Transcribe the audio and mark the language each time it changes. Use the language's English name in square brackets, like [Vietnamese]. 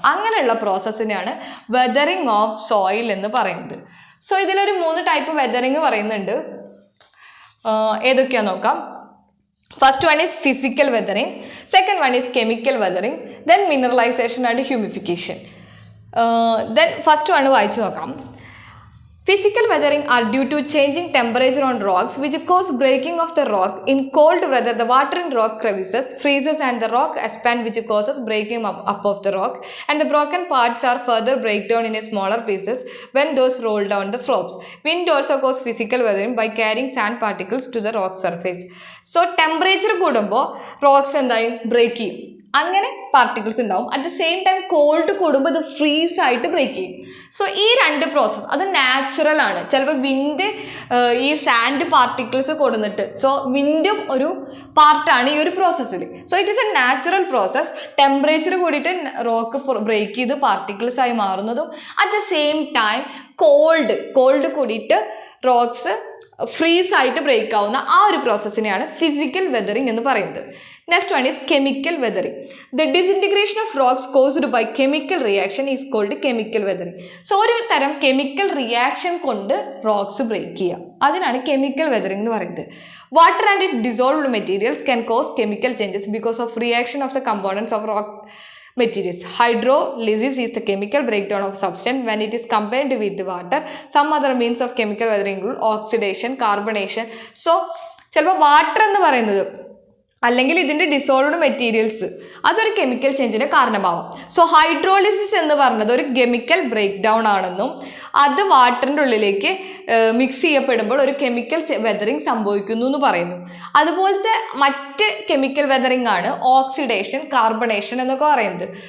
[Malayalam] അങ്ങനെയുള്ള പ്രോസസ്സിനെയാണ് weathering of soil എന്ന് പറയുന്നത്. സോ ഇതിലൊരു 3 ടൈപ്പ് വെതറിങ് പറയുന്നുണ്ട്. ഏതൊക്കെയാണെന്ന് നോക്കാം. [English] First one is physical weathering, second one is chemical weathering, then mineralisation and humification. [Malayalam] Then first one വായിച്ചു നോക്കാം. [English] Physical weathering are due to changing temperature on rocks which cause breaking of the rock. In cold weather, the water in rock crevices freezes and the rock expands which causes breaking up of the rock, and the broken parts are further break down in smaller pieces when those roll down the slopes. Wind also causes physical weathering by carrying sand particles to the rock surface. [Malayalam] So temperature കൂടുമ്പോൾ rocks എന്തായും break ചെയ്യും, അങ്ങനെ particles ഉണ്ടാവും. [English] at the same time [Malayalam] called കൂടുമ്പോൾ ഇത് freeze ആയിട്ട് break ചെയ്യും. So ഈ രണ്ട് പ്രോസസ്സ് അത് നാച്ചുറൽ ആണ്. ചിലപ്പോൾ വിൻഡ് ഈ സാൻഡ് പാർട്ടിക്കിൾസ് കൊടുന്നിട്ട്, സോ വിൻഡും ഒരു പാർട്ടാണ് ഈ ഒരു പ്രോസസ്സിൽ. [English] So it is a natural process. [Malayalam] Temperature കൂടിയിട്ട് റോക്ക് ബ്രേക്ക് ചെയ്ത് പാർട്ടിക്കിൾസ് ആയി മാറുന്നതും at the same time called കൂടിയിട്ട് റോക്സ് ഫ്രീസ് ആയിട്ട് ബ്രേക്ക് ആവുന്ന ആ ഒരു പ്രോസസ്സിനെയാണ് ഫിസിക്കൽ വെതറിങ് എന്ന് പറയുന്നത്. [English] Next one is chemical weathering. The disintegration of rocks caused by chemical reaction is called chemical weathering. [Malayalam] So ഒരു തരം കെമിക്കൽ റിയാക്ഷൻ കൊണ്ട് റോക്സ് ബ്രേക്ക് ചെയ്യുക, അതിനാണ് കെമിക്കൽ വെതറിങ് എന്ന് പറയുന്നത്. [English] Water and it dissolved materials can cause chemical changes because of reaction of the components of rock materials. Hydrolysis is the chemical breakdown of substance when it is combined with water. Some other means of chemical weathering include oxidation, carbonation. So [Malayalam] ചിലപ്പോൾ water എന്ന് പറയുന്നത് അല്ലെങ്കിൽ ഇതിൻ്റെ dissolved materials അതൊരു chemical ചേഞ്ചിന് കാരണമാവാം. So hydrolysis എന്ന് പറഞ്ഞത് ഒരു chemical break down ആണെന്നും അത് വാട്ടറിൻ്റെ ഉള്ളിലേക്ക് മിക്സ് ചെയ്യപ്പെടുമ്പോൾ ഒരു കെമിക്കൽ വെതറിങ് സംഭവിക്കുന്നു എന്ന് പറയുന്നു. അതുപോലത്തെ മറ്റ് കെമിക്കൽ വെതറിങ് ആണ് ഓക്സിഡേഷൻ, കാർബണേഷൻ എന്നൊക്കെ പറയുന്നത്.